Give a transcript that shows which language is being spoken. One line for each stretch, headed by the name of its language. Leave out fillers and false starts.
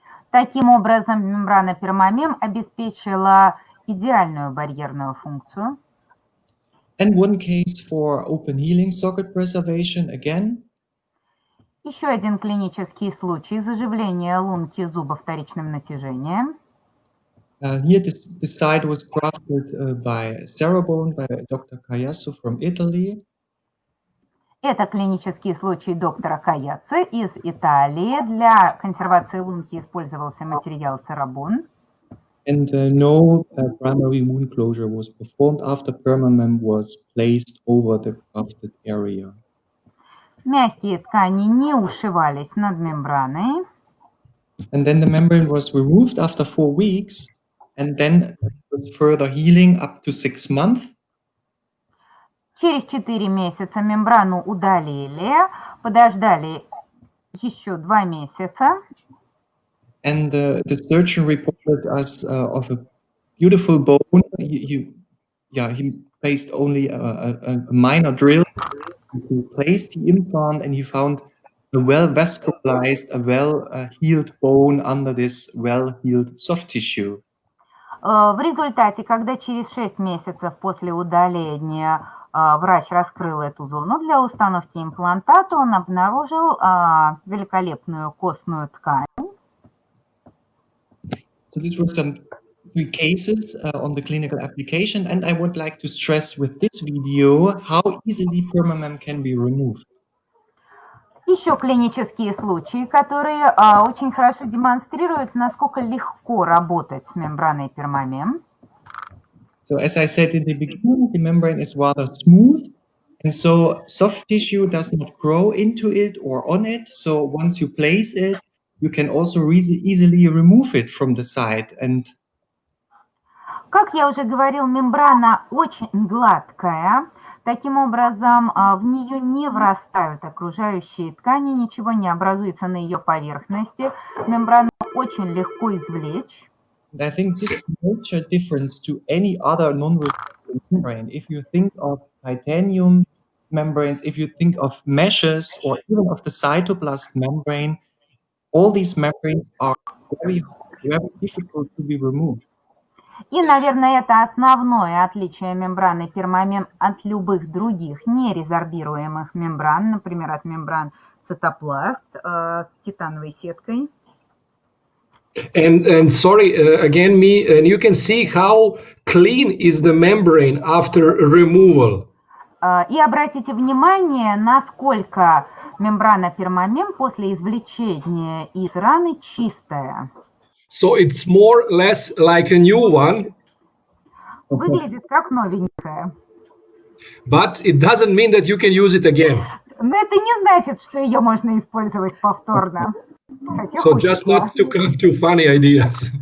Russian: Таким образом, мембрана пермамем обеспечила идеальную барьерную функцию.
English: And one case for open healing socket preservation again.
Russian: Еще один клинический случай заживления лунки зуба вторичным натяжением.
English: Here, this site was crafted by cerabone by Dr. Cayasso from Italy.
Russian: Это клинический случай доктора Каяци из Италии. Для консервации лунки использовался материал cerabone.
English: And no primary wound closure was performed after permamem was placed over the crafted area.
Russian: Мягкие ткани не ушивались над мембраной.
English: And then the membrane was removed after 4 weeks, and then it was further healing up to 6 months.
Russian: Через 4 месяца мембрану удалили, подождали еще 2 месяца.
English: And the surgeon reported us of a beautiful bone. He placed only a minor drill to place the implant, and he found a well-vascularized, a well-healed bone under this well-healed soft tissue.
Russian: В результате, когда через 6 месяцев после удаления врач раскрыл эту зону для установки имплантата, он обнаружил великолепную костную ткань.
English: So these were some 3 cases on the clinical application, and I would like to stress with this video how easily permamem can be removed.
Russian: Еще клинические случаи, которые очень хорошо демонстрируют, насколько легко работать с мембраной пермамем.
English: So as I said in the beginning, the membrane is rather smooth, and so soft tissue does not grow into it or on it. So once you place it, you can also easily remove it from the site. And
Russian: как я уже говорил, мембрана очень гладкая. Таким образом, в нее не врастают окружающие ткани, ничего не образуется на ее поверхности. Мембрану очень легко извлечь.
English: I think this is a major difference to any other non-resistant membrane. If you think of titanium membranes, if you think of meshes, or even of the cytoplast membrane, all these membranes are very difficult to be removed.
Russian: И, наверное, это основное отличие мембраны пермамем от любых других нерезорбируемых мембран, например, от мембран цитопласт с титановой сеткой.
English: And sorry, again, and you can see how clean is the membrane after removal.
Russian: И обратите внимание, насколько мембрана пермамем после извлечения из раны чистая.
English: So it's more or less like a new one.
Russian: Выглядит как новенькая.
English: But it doesn't mean that you can use it again.
Russian: Но это не значит, что ее можно использовать повторно. Хотя
English: So just not to come to funny ideas.